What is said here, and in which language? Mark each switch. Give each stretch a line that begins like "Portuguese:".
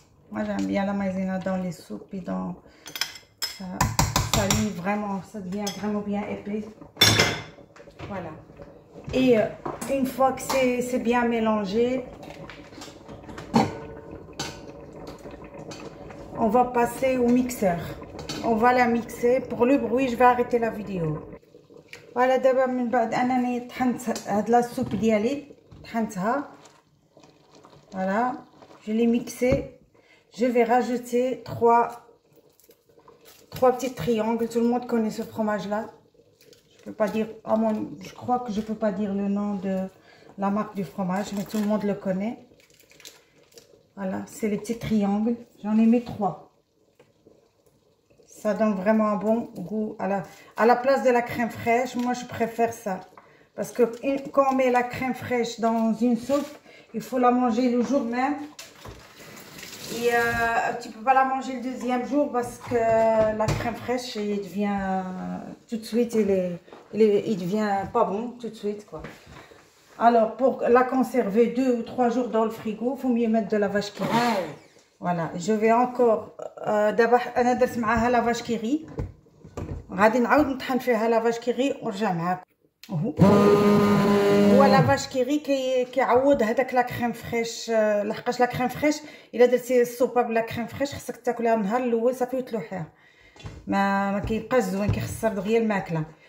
French: Moi j'aime bien la maïzena dans les soupes et dans ça lie vraiment, ça devient vraiment bien épais. Voilà. Et une fois que c'est bien mélangé, on va passer au mixeur. On va la mixer. Pour le bruit, je vais arrêter la vidéo. Voilà, d'abord
Arabic: من بعد انني طحنت هاد لا سوب ديالي طحنتها.
French: Voilà, je l'ai mixé. Je vais rajouter trois petits triangles. Tout le monde connaît ce fromage là. Je peux pas dire, je crois que je peux pas dire le nom de la marque du fromage, mais tout le monde le connaît. Voilà, c'est les petits triangles. J'en ai mis 3. Ça donne vraiment un bon goût. À la place de la crème fraîche, moi je préfère ça. Parce que quand on met la crème fraîche dans une soupe, il faut la manger le jour même. Et tu peux pas la manger le deuxième jour parce que la crème fraîche, il devient tout de suite, il devient pas bon tout de suite quoi. Alors pour la conserver 2 ou 3 jours dans le frigo, il faut mieux mettre de la vache qui rit. Voilà, je vais encore d'abord
Arabic: انا درت معاها
French: لا vache qui rit.
Arabic: غادي نعاود نطحن فيها لا vache qui rit ونرجع معاكم. هو لا vache qui rit كيعوض هذاك لا كريم فريش. لحقاش لا كريم فريش الا درتي السوبه بلا كريم فريش خصك تاكلها النهار الاول صافي وتلوحيها، ما كيبقاش زوين، كيخسر دغيا الماكله.